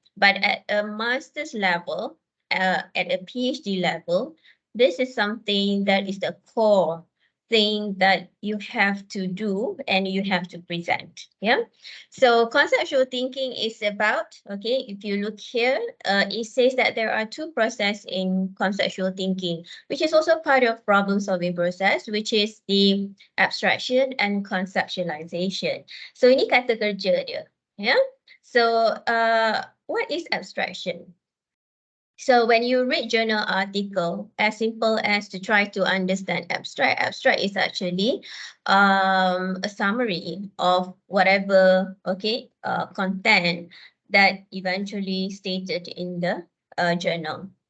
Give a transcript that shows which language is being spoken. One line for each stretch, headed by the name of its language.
English: But at a master's level, at a PhD level, this is something that is the core thing that you have to do and you have to present, yeah. So conceptual thinking is about, okay, if you look here, it says that there are two processes in conceptual thinking, which is also part of problem solving process, which is the abstraction and conceptualization.
Malay: So ini kata kerja dia, yeah.
English: So what is abstraction? So when you read journal article, as simple as to try to understand abstract is actually a summary of whatever, okay, content that eventually stated in the journal.